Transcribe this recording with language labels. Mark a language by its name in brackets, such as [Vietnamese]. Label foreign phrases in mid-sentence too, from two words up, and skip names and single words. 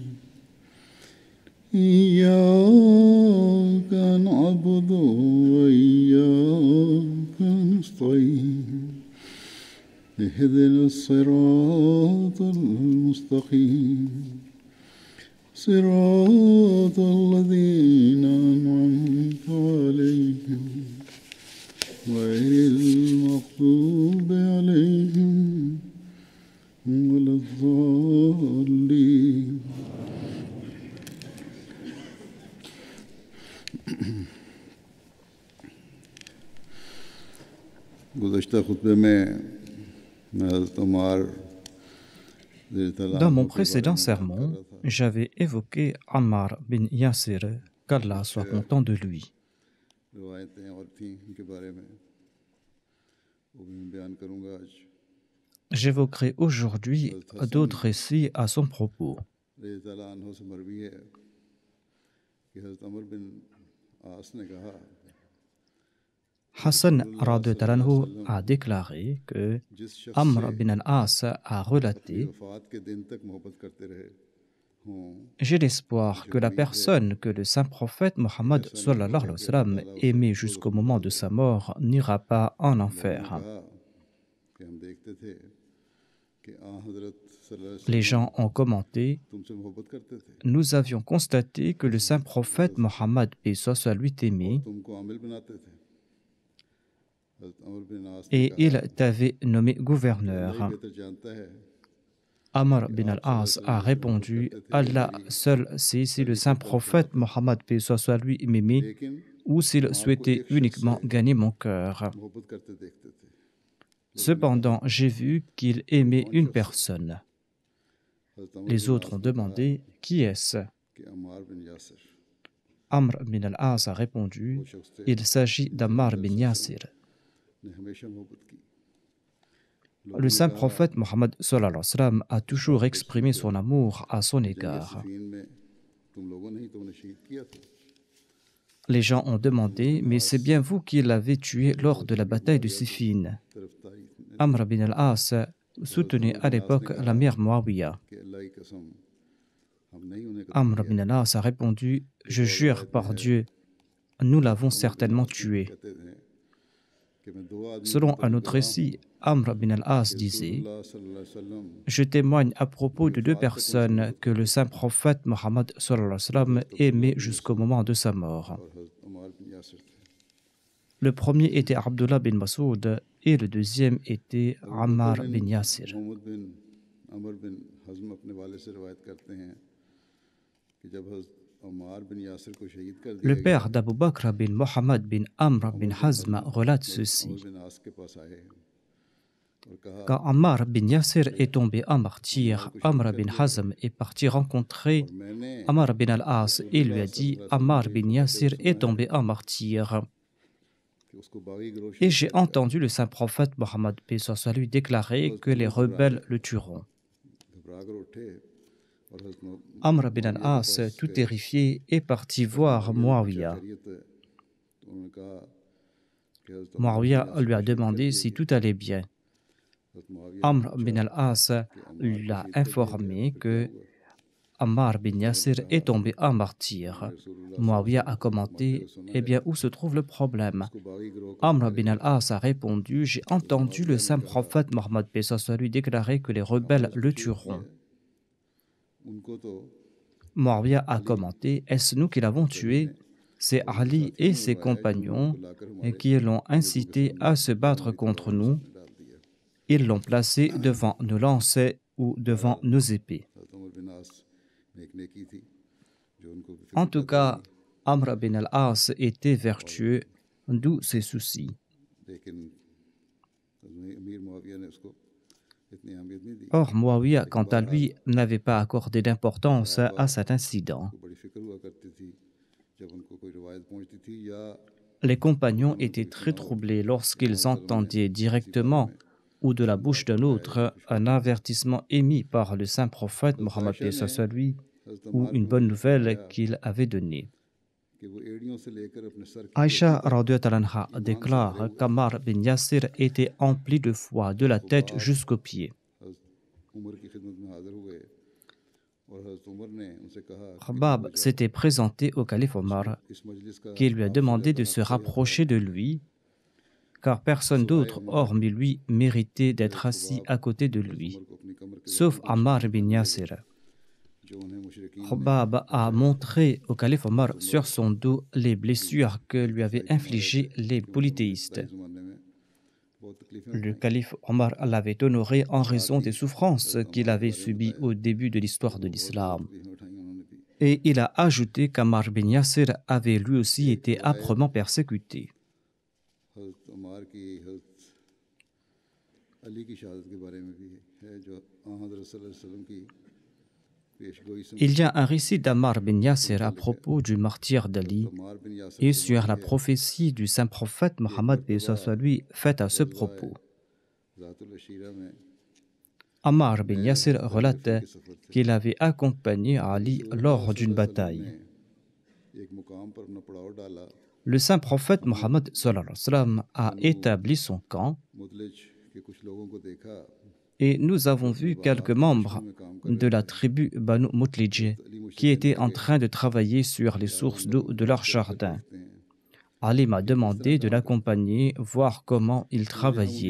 [Arabic] إياك نعبد وإياك نستعين اهدنا الصراط المستقيم صراط الذين أنعمت عليهم غير المغضوب عليهم ولا الضالين. [Urdu] گزشتہ خطبے میں حضرت عمر [French] Dans mon précédent sermon, j'avais évoqué Ammar bin Yasir, qu'Allah soit content de lui. [Urdu] روایتیں اور تھیں ان کے بارے میں وہ بھی میں بیان کروں گا آج. [French] J'évoquerai aujourd'hui d'autres récits à son propos. [Arabic] رضي الله عنه [Urdu] سے مروی ہے کہ حضرت عمرو بن عاص نے کہا [French] Hassan [Arabic] رضي الله عنه [French] a déclaré que [Urdu] جس شخص [French] Amr bin al-As a [Urdu] سے [French] relaté: [Urdu] وفات کے دن تک محبت کرتے رہے ہوں [French] j'ai l'espoir que la personne que le saint prophète Mohammed [Arabic] صلى الله عليه وسلم [French] aimait jusqu'au moment de sa mort n'ira pas en enfer. [Urdu] کہا کہ ہم دیکھتے تھے کہ حضرت [Arabic] صلى الله عليه [French] Les [Urdu] وسلم [French] gens ont commenté: [Urdu] تم سے محبت کرتے تھے [French] nous avions constaté que le saint prophète Mohammed paix soit sur lui t'aimait [Urdu] تم کو عامل بناتے تھے۔ حضرت عمرو بن عاص نے [French] et il [Urdu] کہا [French] t'avait nommé [Urdu] اللہ [French] gouverneur. [Urdu] ہی بہتر جانتا ہے. [French] Amr bin al-As a répondu: Allah seul sait si le saint prophète Mohammed paix soit sur lui m'aimait [Urdu] لیکن [French] ou s'il souhaitait uniquement gagner mon cœur. [Urdu] محبت کرتے دیکھتے تھے. [French] Cependant, j'ai vu qu'il aimait une personne. [Urdu] حضرت عمرو [French] Les [Urdu] بن [French] autres [Urdu] عاص [French] ont [Urdu] نے کہا [French] demandé: qui est-ce? [Urdu] کہ عمار بن یاسر [French] Amr bin al-As a répondu: [Urdu] وہ شخص تھے [French] il s'agit d'Ammar bin Yasir. [Urdu] نے ہمیشہ محبت کی. [French] Le saint prophète Mohammed [Arabic] صلى الله عليه وسلم [French] a toujours exprimé son amour à son [Urdu] جنگ [French] égard. [Urdu] صفین میں تم لوگوں نے ہی تو انہیں شہید کیا تھا. [French] Les gens ont demandé: mais c'est bien vous qui l'avez tué lors de la bataille de Siffin. [Urdu] طرفداری نے [French] Amr bin al-As soutenait à l'époque l'amir Muawiyah. [Urdu] کہ اللہ کی قسم ہم نہیں انہیں قتل [French] Amr [Urdu] کیا. [French] bin al-As a répondu: je jure par Dieu, nous l'avons certainement tué. [Urdu] کہتے تھے کہ میں دو آدمی [French] Selon un autre récit, Amr bin al-As disait: [Arabic] رسول الله صلى الله عليه وسلم [French] je témoigne à propos de deux personnes que le saint prophète Mohammed [Arabic] صلى الله عليه وسلم [French] aimait jusqu'au moment de sa mort. [Urdu] اور حضرت عمار بن یاسر تھے. [French] Le premier était Abdullah bin Masoud et le deuxième était Ammar bin Yasir. [Urdu] محمد بن عمرو بن حزم اپنے والے سے روایت کرتے ہیں کہ جب حضرت عمار بن یاسر کو شہید کر دیا [French] Le [Urdu] گیا [French] père d'Abu Bakr bin Mohammed bin Amr bin Hazm relate [Urdu] عمرو [French] ceci: [Urdu] بن عاص کے پاس آئے اور کہا [French] quand Ammar bin Yasir est tombé en martyr, Amr bin Hazm est parti rencontrer [Urdu] میں نے [French] Ammar bin al-As et lui a dit: Ammar bin Yasir est tombé en martyr. [Urdu] کہ اس کو باغی گروہ [French] Et j'ai entendu le saint prophète Mohammed paix soit sur lui déclarer que les rebelles le tueront. [Urdu] گھبرا کر اٹھے اور حضرت [French] Amr bin al-As, tout terrifié, est parti voir Muawiyah. [Urdu] خیریت ہے. تو انہوں نے کہا کہ حضرت [French] Muawiyah lui a demandé si tout allait bien. [Urdu] حضرت معاویہ [French] Amr bin al-As lui a informé que Ammar bin Yasir est tombé en martyr. Muawiyah a commenté: eh bien, où se trouve le problème? [Urdu] کو باغی گروہ کا [French] Amr bin al-As a répondu: j'ai entendu le saint prophète Mohammed paix soit sur lui déclarer que les rebelles le tueront. [Urdu] ان کو تو [French] Muawiyah a commenté: Est-ce nous qui l'avons tué? C'est Ali et ses compagnons qui l'ont incité à se battre contre nous. Ils l'ont placé devant nos lances ou devant nos épées. [Urdu] حضرت عمر بن عاص میں ایک نیکی تھی جو ان کو بھی [French] En [Urdu] فکر [French] tout [Urdu] پیدا [French] cas, Amr bin al-As était vertueux, d'où ses soucis. [Urdu] لیکن امیر معاویہ نے اس کو اتنی اہمیت نہیں دی [French] Or, Muawiyah, quant à lui, n'avait pas accordé d'importance à cet incident. [Urdu] اس کو بڑی فکر ہوا کرتی تھی جب ان کو کوئی روایت پہنچتی تھی یا [French] Les compagnons étaient très troublés lorsqu'ils entendaient directement ou de la bouche d'un autre un avertissement émis par le saint prophète Mohammed paix soit lui ou une bonne nouvelle qu'il avait donnée. [Urdu] کہ وہ ایڑیوں سے لے کر اپنے سر کی [French] Aïcha [Arabic] رضي الله عنها [French] déclare qu'Ammar bin Yasir était empli de foi de la tête jusqu'aux pieds. [Urdu] حضرت عمر کی خدمت میں حاضر ہوئے اور حضرت عمر نے ان سے کہا کہ [French] Khabbab s'était présenté au calife Omar [Urdu] اس مجلس کا [French] qui lui a demandé de se rapprocher de lui car personne d'autre hormis lui méritait d'être assis à côté de lui, [Urdu] عمر کو اپنی کمر کے [French] sauf Ammar bin Yasir. [Urdu] جو انہیں مشرکین [French] Khabbab a montré au calife Omar sur son dos les blessures que lui avaient infligées les polythéistes. [Urdu] زمانے میں بہت تکلیفیں [French] Le calife Omar l'avait honoré en raison des souffrances qu'il avait subies au début de l'histoire de l'islam. [Urdu] اٹھائی انہوں نے بھی Et il a ajouté qu'Ammar bin Yasir avait lui aussi été âprement persécuté. حضرت عمر کی حضرت علی کی شہادت کے بارے میں بھی ہے جو حضرت [Arabic] صلى الله عليه وسلم [Urdu] کی پیشگوئی سے [French] Il y a un récit d'Ammar bin Yasir à propos du martyr d'Ali [Urdu] عمر بن یاسر [French] et sur la prophétie du saint prophète Mohammed paix soit lui faite à ce propos. [Urdu] ذات العشیرہ میں [French] Ammar bin Yasir relate qu'il avait accompagné Ali lors d'une bataille. [Urdu] ایک مقام پر اپنا پڑاؤ ڈالا [French] Le saint prophète Mohammed [Arabic] صلى الله عليه وسلم [French] a établi son camp [Urdu] مدلج کے کچھ لوگوں کو دیکھا [French] et nous avons vu quelques membres de la tribu Banu Mutlij qui étaient en train de travailler sur les sources d'eau de leur jardin. Ali m'a demandé de l'accompagner, voir comment ils travaillaient.